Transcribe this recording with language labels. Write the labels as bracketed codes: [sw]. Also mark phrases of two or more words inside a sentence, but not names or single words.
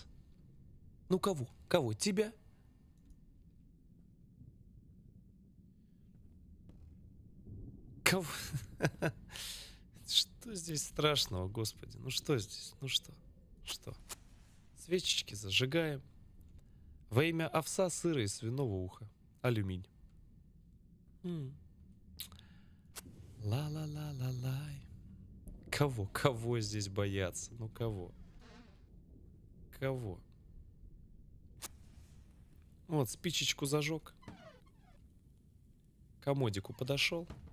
[ru] Ну кого? Кого? Тебя? Кого? Что здесь страшного, Господи? Ну что здесь? Ну что? Что? Свечечки зажигаем. Во имя овса, сыра и свиного уха. Алюминь. Ла-ла-ла-ла-лай. Кого? Кого здесь бояться? Ну кого? Кого? Вот, спичечку зажег. К комодику подошел.